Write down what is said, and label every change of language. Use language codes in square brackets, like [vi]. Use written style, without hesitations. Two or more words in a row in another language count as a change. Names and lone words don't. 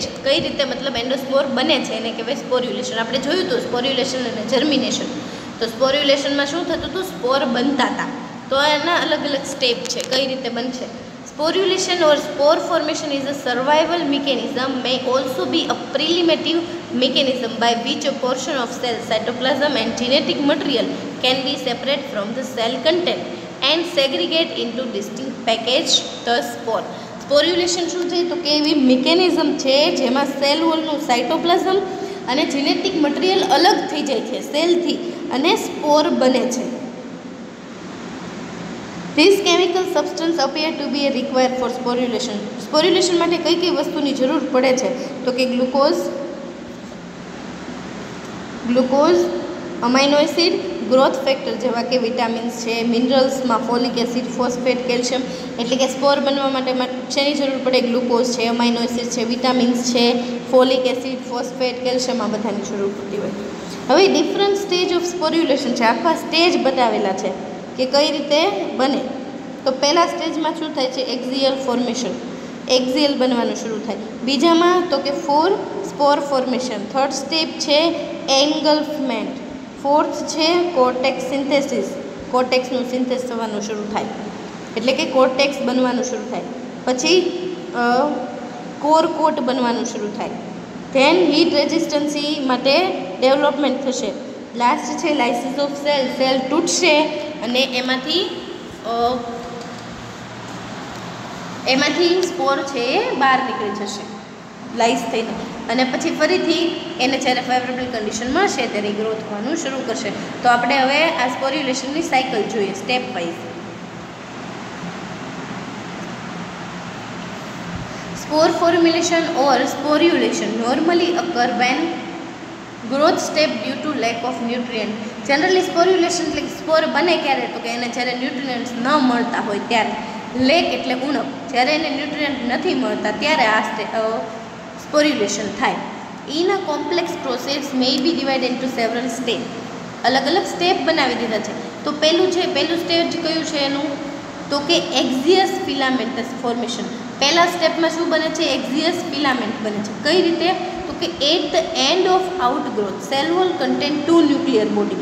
[gu] કઈ રીતે મતલબ એન્ડોસ્પોર બને છે એને કહેવાય સ્પોર્યુલેશન. આપણે જોયું હતું સ્પોર્યુલેશન અને જર્મિનેશન. તો સ્પોર્યુલેશનમાં શું થતું હતું? સ્પોર બનતા હતા. તો એના અલગ અલગ સ્ટેપ છે કઈ રીતે બનશે. [en] Sporulation or spore formation is a survival mechanism, may also be a preliminative mechanism by which a portion of cell cytoplasm and genetic material can be separate from the cell content and segregate into distinct package the spore. [gu] સ્પોર્યુલેશન શું છે? તો કે એવી મિકેનિઝમ છે જેમાં સેલ વોલનું સાઇટોપ્લાઝમ અને [en] genetic material [gu] અલગ થઈ જાય છે સેલથી અને સ્પોર બને છે. [en] These chemical substance appear to be required for sporulation. [gu] સ્પોર્યુલેશન માટે કઈ કઈ વસ્તુની જરૂર પડે છે? તો કે ગ્લુકોઝ, [en] amino acid, growth factor [gu] જેવા કે વિટામિન્સ છે, મિનરલ્સમાં [en] folic acid, [gu] ફોસ્ફેટ, કેલ્શિયમ. એટલે કે સ્પોર બનવા માટે શેની જરૂર પડે? ગ્લુકોઝ છે, [en] amino acid [gu] છે, વિટામિન્સ છે, [en] folic acid, [gu] ફોસ્ફેટ, કેલ્શિયમ, આ બધાની જરૂર પડતી હોય. [en] હવે different stage of sporulation છે. [gu] આખા સ્ટેજ બતાવેલા છે કે કઈ રીતે બને. તો પહેલા સ્ટેજમાં શું થાય છે? [en] axial formation. [gu] એક્ઝિયલ બનવાનું શરૂ થાય. બીજામાં તો કે [en] spore formation. Third step છે એન્ગલ્ફમેન્ટ. [hi] फोर्थ है कोर्टेक्स सिंथेसिस, [gu] कोर्टेक्सનું સિન્થેસ થવાનું શરૂ થાય એટલે કે કોર્ટેક્સ બનવાનું શરૂ થાય. પછી કોર કોટ બનવાનું શરૂ થાય. [en] Then heat resistancy [gu] માટે ડેવલપમેન્ટ થશે. લાસ્ટ છે [en] lysis of cell, [gu] સેલ તૂટશે અને એમાંથી સ્પોર છે એ બહાર નીકળી જશે લાઇસ થઈને, અને પછી ફરીથી એને જ્યારે [en] favorable condition [gu] મળશે ત્યારે ગ્રો થવાનું શરૂ કરશે. તો આપણે હવે આ સ્પોર્યુલેશનની સાયકલ જોઈએ [en] step wise. Spore formulation or sporulation normally occur when growth step due to lack of nutrient. [gu] Generally sporulation એટલે સ્પોર બને ક્યારે તો કે એને જ્યારે ન્યુટ્રિયન્ટ્સ ન મળતા હોય ત્યારે. લેક એટલે ઉણપ, જ્યારે એને ન્યુટ્રિયન્ટ નથી મળતા ત્યારે આ સ્પોર્યુલેશન થાય. [en] In a complex process may be divided into several steps. [gu] અલગ અલગ સ્ટેપ બનાવી દીધા છે. તો પહેલું સ્ટેજ કયું છે એનું તો કે [en] axius filamentous formation. [gu] પહેલા સ્ટેપમાં શું બને છે? [en] axius filament [gu] બને છે. કઈ રીતે તો કે [en] at the end of outgrowth cell wall contain 2 nuclear body.